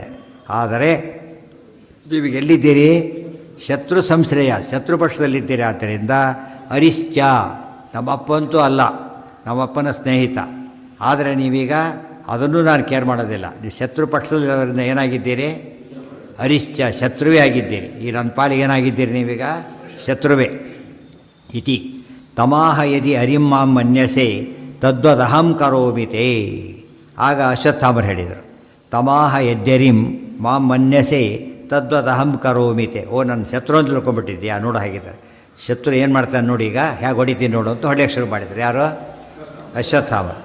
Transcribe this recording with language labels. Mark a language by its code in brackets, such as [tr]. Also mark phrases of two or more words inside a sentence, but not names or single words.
[kn] ಆದರೆ ನೀವೀಗ ಎಲ್ಲಿದ್ದೀರಿ? [sa] ಶತ್ರು ಸಂಶ್ರಯ, [kn] ಶತ್ರು ಪಕ್ಷದಲ್ಲಿದ್ದೀರಿ. ಆದ್ದರಿಂದ ಅರಿಶ್ಚ, ನಮ್ಮಪ್ಪಂತೂ ಅಲ್ಲ, ನಮ್ಮಪ್ಪನ ಸ್ನೇಹಿತ. ಆದರೆ ನೀವೀಗ ಅದನ್ನು ನಾನು ಕೇರ್ ಮಾಡೋದಿಲ್ಲ. ನೀವು ಶತ್ರು ಪಕ್ಷದಲ್ಲಿರೋದ್ರಿಂದ ಏನಾಗಿದ್ದೀರಿ? ಅರಿಶ್ಚ, ಶತ್ರುವೇ ಆಗಿದ್ದೀರಿ. ಈ ನನ್ನ ಪಾಲಿಗೆ ಏನಾಗಿದ್ದೀರಿ ನೀವೀಗ? ಶತ್ರುವೇ. [sa] ಇತಿ ತಮಾಹ ಯದಿ ಅರಿಂ ಮಾಂ ಮನ್ಯಸೆ ತದ್ವದಹಂ ಕರೋಮಿತೆ. [kn] ಆಗ ಅಶ್ವತ್ಥಾಮರು ಹೇಳಿದರು, [sa] ತಮಾಹ ಯದ್ಯರಿಂ ಮಾಂ ಮನ್ಯಸೆ ತದ್ವದಹಂ ಕರೋಮಿತೆ. [kn] ಓ, ನನ್ನ ಶತ್ರು ಅಂತ ತಿಳ್ಕೊಂಡ್ಬಿಟ್ಟಿದ್ಯಾ? ನೋಡು ಹಾಗಿದ್ದಾರೆ. ಶತ್ರು ಏನು ಮಾಡ್ತಾನೆ ನೋಡಿ, ಈಗ ಹೇಗೆ ಹೊಡಿತೀನಿ ನೋಡು ಅಂತ ಹೊಡೆಯೋಕ್ಕೆ ಶುರು ಮಾಡಿದರು. ಯಾರು? ಅಶ್ವತ್ಥಾಮರು.